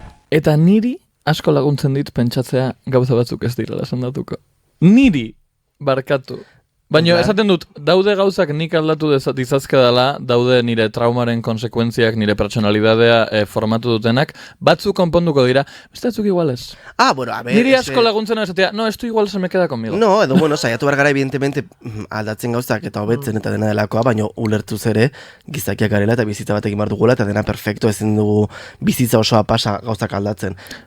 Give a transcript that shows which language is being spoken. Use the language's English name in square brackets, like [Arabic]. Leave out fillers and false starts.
[Basque] Eta niri asko laguntzen dit pentsatzea gauza batzuk ez direla sendatuko. niri barkatu. Baina esaten dut, daude gauzak nik aldatu dizazke dela, daude nire traumaren konsekuentziak, nire personalidadea formatu dutenak, batzuk konponduko dira, beste batzuk iguales. [Spanish] Bueno, a ver... [Basque] Niri asko laguntzen esatea, [Spanish] no, esto igual se me queda conmigo. [Basque] No, edo, bueno, saiatu behar gara, evidentemente, aldatzen gauzak eta hobetzen eta dena delakoa, baina ulertuz ere, gizakiak garela eta bizitza batekin behar dugula, eta dena perfecto, ezin dugu bizitza osoa pasa gauzak aldatzen.